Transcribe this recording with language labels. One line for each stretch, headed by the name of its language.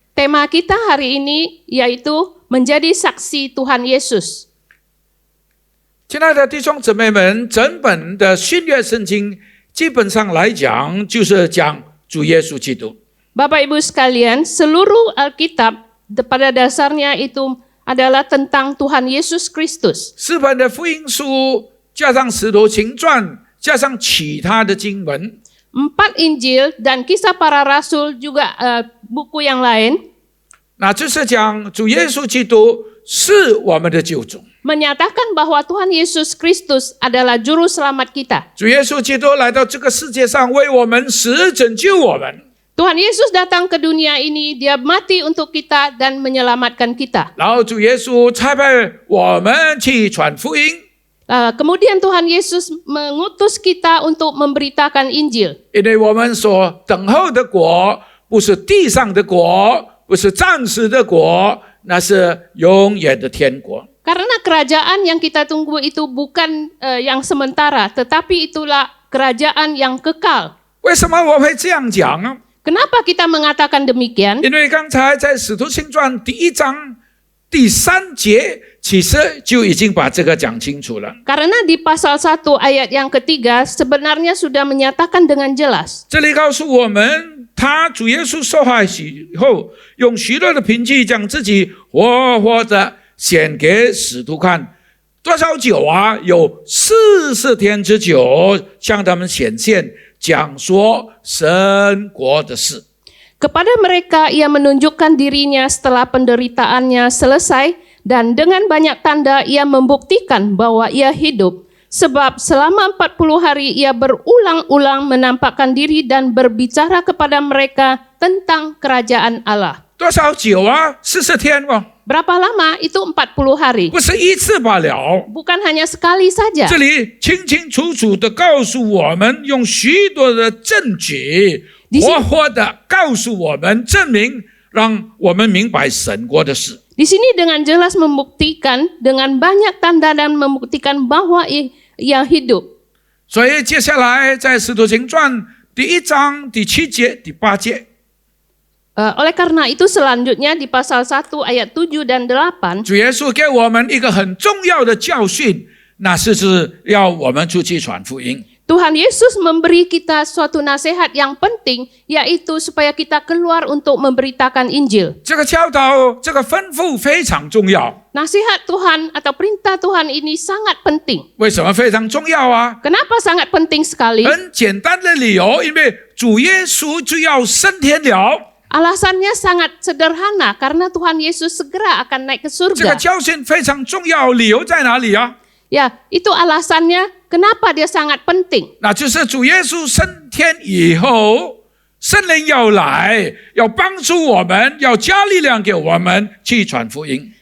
Indonesian: Tema kita hari ini yaitu menjadi saksi Tuhan Yesus.
Chinese: 亲爱的弟兄姊妹们，整本的新约圣经基本上来讲就是讲主耶稣基督。
Indonesian: Bapak Ibu sekalian, seluruh Alkitab pada dasarnya itu adalah tentang Tuhan Yesus Kristus.
Chinese: 4本的福音书加上使徒行传，加上其他的经文，
Indonesian: 4 Injil dan Kisah Para Rasul juga buku yang lain
Chinese: 那就是讲主耶稣基督是我们的救主。
Indonesian: menyatakan bahwa Tuhan Yesus Kristus adalah juru selamat kita.
Chinese: 主耶稣基督来到这个世界上，为我们死，拯救我们。
Indonesian: Tuhan Yesus datang ke dunia ini, dia mati untuk kita dan menyelamatkan kita.
Chinese: 然后主耶稣差派我们去传福音，
Indonesian: Kemudian Tuhan Yesus mengutus kita untuk memberitakan Injil.
Chinese: 因为我们所等候的国不是地上的国，不是暂时的国，那是永远的天国。
Indonesian: Karena kerajaan yang kita tunggu itu bukan yang sementara, tetapi itulah kerajaan yang kekal.
Chinese: 为什么我会这样讲呢？
Indonesian: Kenapa kita mengatakan demikian?
Chinese: 因为刚才在使徒行传第1章第3节，其实就已经把这个讲清楚了。
Indonesian: Karena di pasal 1 ayat yang ketiga sebenarnya sudah menyatakan dengan jelas.
Chinese: 这里告诉我们，他主耶稣受害以后，用许多的凭据将自己活活的显给使徒看。多少久啊？有40天之久，向他们显现，讲说神国的事。
Indonesian: Kepada mereka ia menunjukkan dirinya setelah penderitaannya selesai, dan dengan banyak tanda ia membuktikan bahwa ia hidup. Sebab selama 40 hari ia berulang-ulang menampakkan diri dan berbicara kepada mereka tentang kerajaan Allah.
Chinese: 多少久啊？40天哦，
Indonesian: Berapa lama? Itu 40 hari.
Chinese: 不是一次罢了。
Indonesian: Bukan hanya sekali saja.
Chinese: 这里清清楚楚的告诉我们，用许多的证据，活活的告诉我们，证明，让我们明白神国的事。
Indonesian: Di sini dengan jelas membuktikan, dengan banyak tanda dan membuktikan bahwa ia hidup.
Chinese: 所以接下来在使徒行传第1章第7节、第8节，
Indonesian: Oleh karena itu selanjutnya di pasal 1 ayat 7 dan 8,
Chinese: 主耶稣给我们一个很重要的教训，那是要我们出去传福音。
Indonesian: Tuhan Yesus memberi kita suatu nasihat yang penting, yaitu supaya kita keluar untuk memberitakan Injil.
Chinese: 这个教导，这个吩咐非常重要。
Indonesian: Nasihat Tuhan atau perintah Tuhan ini sangat penting.
Chinese: 为什么非常重要啊？
Indonesian: Kenapa sangat penting sekali?
Chinese: 很简单的理由，因为主耶稣就要升天了。
Indonesian: Alasannya sangat sederhana, karena Tuhan Yesus segera akan naik ke
Chinese: 这个教训非常重要，理由在哪里啊？
Indonesian: Ya, itu alasannya kenapa dia sangat penting.
Chinese: 那就是主耶稣升天以后，圣灵要来，要帮助我们，要加力量给我们去传福音。